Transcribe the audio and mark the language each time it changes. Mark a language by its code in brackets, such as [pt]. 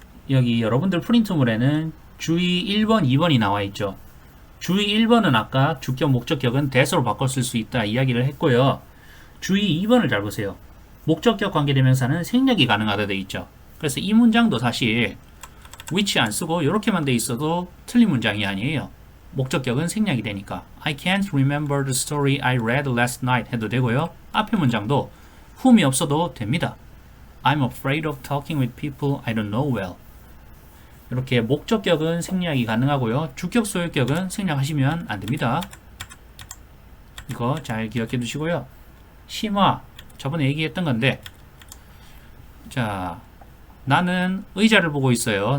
[ko] 여기 여러분들 프린트물에는 주의 1번, 2번이 나와 있죠. 주의 1번은 아까 주격, 목적격은 that으로 바꿔 쓸 수 있다 이야기를 했고요. 주의 2번을 잘 보세요. 목적격 관계대명사는 생략이 가능하다 돼 있죠. 그래서 이 문장도 사실 which 안 쓰고 이렇게만 돼 있어도 틀린 문장이 아니에요. 목적격은 생략이 되니까 [en] I can't remember the story I read last night [ko] 해도 되고요. 앞에 문장도 whom이 없어도 됩니다. [en] I'm afraid of talking with people I don't know well. [ko] 이렇게 목적격은 생략이 가능하고요. 주격, 소유격은 생략하시면 안 됩니다. 이거 잘 기억해 두시고요. 심화, 저번에 얘기했던 건데, 자, 나는 의자를 보고 있어요.